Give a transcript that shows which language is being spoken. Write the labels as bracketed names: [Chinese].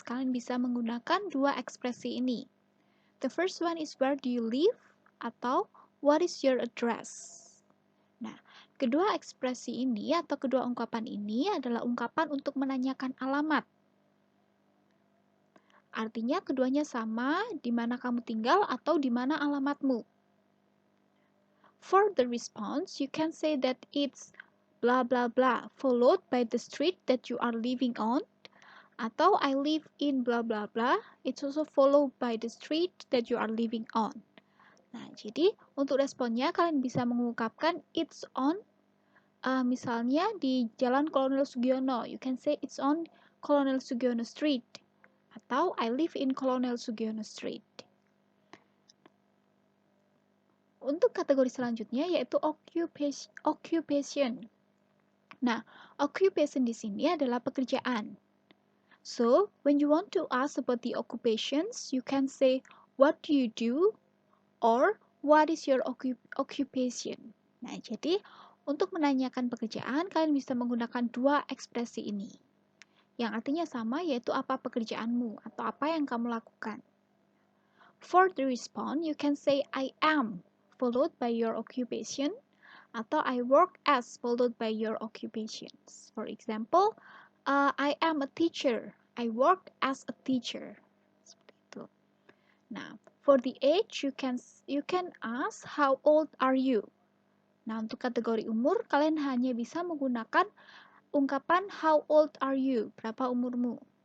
[Indonesian] Kalian bisa menggunakan dua ekspresi ini. [English] The first one is where do you live atau what is your address. [Indonesian] Nah, kedua ekspresi ini atau kedua ungkapan ini adalah ungkapan untuk menanyakan alamat. Artinya keduanya sama, di mana kamu tinggal atau di mana alamatmu. [English] For the response, you can say that it's blah blah blah followed by the street that you are living on. Atau I live in blah blah blah, it's also followed by the street that you are living on. [Indonesian] Nah, jadi untuk responnya kalian bisa mengungkapkan it's on, misalnya di Jalan Kolonel Sugiono, [English] you can say it's on Kolonel Sugiono Street. Atau I live in Kolonel Sugiono Street. [Indonesian] Untuk kategori selanjutnya yaitu occupation. Nah, occupation di sini adalah pekerjaan. [English] So, when you want to ask about the occupations, you can say, what do you do? Or, what is your occupation? [Indonesian] Nah, jadi untuk menanyakan pekerjaan, kalian bisa menggunakan dua ekspresi ini. Yang artinya sama, yaitu apa pekerjaanmu atau apa yang kamu lakukan. [English] For the response, you can say, I am, followed by your occupation, atau I work as, followed by your occupations. For example, I am a teacher. I work as a teacher. [Indonesian] Seperti itu. [English] Nah, for the age, you can ask how old are you. [Indonesian] Nah, untuk kategori umur, kalian hanya bisa menggunakan ungkapan [English] how old are you, [Indonesian] berapa umurmu.